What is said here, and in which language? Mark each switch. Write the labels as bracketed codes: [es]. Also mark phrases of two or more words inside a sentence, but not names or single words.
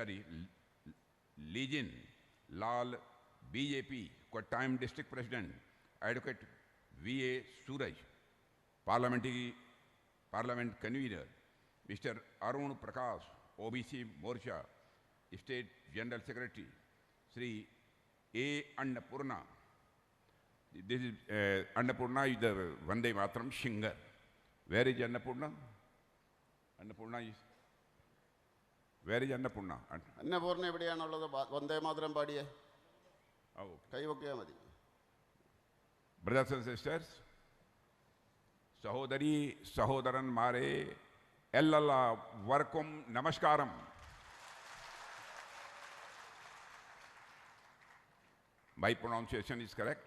[en] Lijin Lal, BJP Kottayam District President, Advocate V. A. Suraj, Parliament Convener, Mr. Arun Prakash, OBC Morcha State General Secretary, Sri A. Annapurna. This is Annapurna is the Vande Mataram singer. Where is Annapurna? Annapurna is. Where is Annapurna? [ml] അന്നപൂർണ എവിടെയാണുള്ളത് വന്ദേ മാതരം പാടിയേ. Oh. Kai okkiya madi. [en] Brothers and sisters, [ml] സഹോദരി സഹോദരൻ മാരെ എല്ലല്ല വർക്കും നമസ്കാരം. [en] My pronunciation is correct?